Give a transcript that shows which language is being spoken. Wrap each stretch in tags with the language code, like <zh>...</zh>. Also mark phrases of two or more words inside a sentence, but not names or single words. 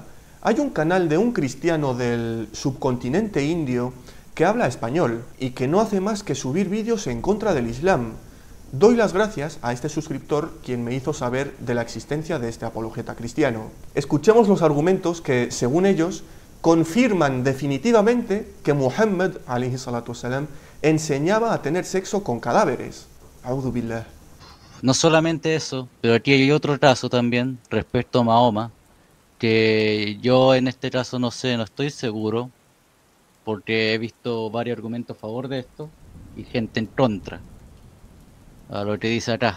<es>Hay un canal de un cristiano del subcontinente indio que habla español y que no hace más que subir vídeos en contra del Islam. Doy las gracias a este suscriptor quien me hizo saber de la existencia de este apologeta cristiano. Escuchemos los argumentos que, según ellos, confirman definitivamente que Muhammad,</es> <ar>عليه الصلاة والسلام,</ar> <es>enseñaba a tener sexo con cadáveres.</es> <ar>أعوذ بالله.</ar> <es>No solamente eso, pero aquí hay otro caso también respecto a Mahoma, que yo en este caso no sé, no estoy seguro, porque he visto varios argumentos a favor de esto y gente en contra a lo que dice acá.</es>